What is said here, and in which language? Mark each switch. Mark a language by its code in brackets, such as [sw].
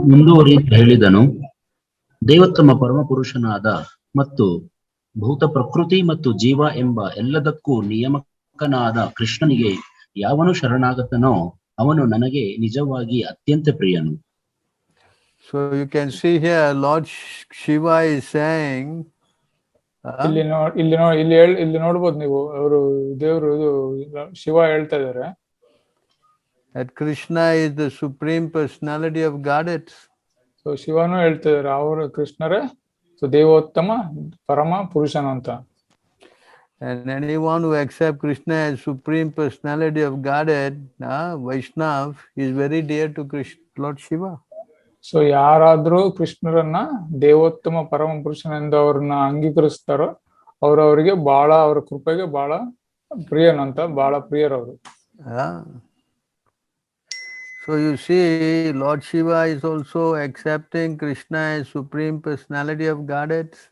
[kn] ಮುಂದುವರಿದು ಹೇಳಿದನು, ದೇವೋತ್ತಮ ಪರಮಪುರುಷನಾದ ಮತ್ತು ಭೂತ ಪ್ರಕೃತಿ ಮತ್ತು ಜೀವ ಎಂಬ ಎಲ್ಲದಕ್ಕೂ ನಿಯಾಮಕನಾದ ಕೃಷ್ಣನಿಗೆ ಯಾವನು ಶರಣಾಗತನೋ ಅವನು ನನಗೆ ನಿಜವಾಗಿ ಅತ್ಯಂತ ಪ್ರಿಯನು. [en] So you can see here Lord Shiva is saying [kn] ಇಲ್ಲಿ ನೋಡ್ಬೋದು ನೀವು, ಅವರು ದೇವರು ಶಿವ ಹೇಳ್ತಾ ಇದ್ದಾರೆ [en] that Krishna is the supreme personality of Godhead. [kn] So ಶಿವನು ಹೇಳ್ತಾ ಇದ್ದಾರೆ ಅವರು ಕೃಷ್ಣರೇ ದೇವೋತ್ತಮ ಪರಮ ಪುರುಷನು ಅಂತ. [en] And anyone who accepts Krishna as supreme personality of Godhead, Vaishnav, is very dear to Krishna, Lord Shiva. [kn] So ಯಾರಾದ್ರೂ ಕೃಷ್ಣರನ್ನ ದೇವೋತ್ತಮ ಪರಮ ಪುರುಷನೆಂದು ಅವ್ರನ್ನ ಅಂಗೀಕರಿಸ್ತಾರೋ ಅವರಿಗೆ ಬಹಳ, ಅವರ ಕೃಪೆಗೆ ಬಹಳ ಪ್ರಿಯನಂತ, ಬಹಳ ಪ್ರಿಯರವರು. [en] So you see, Lord Shiva is also accepting Krishna as supreme personality of Godhead.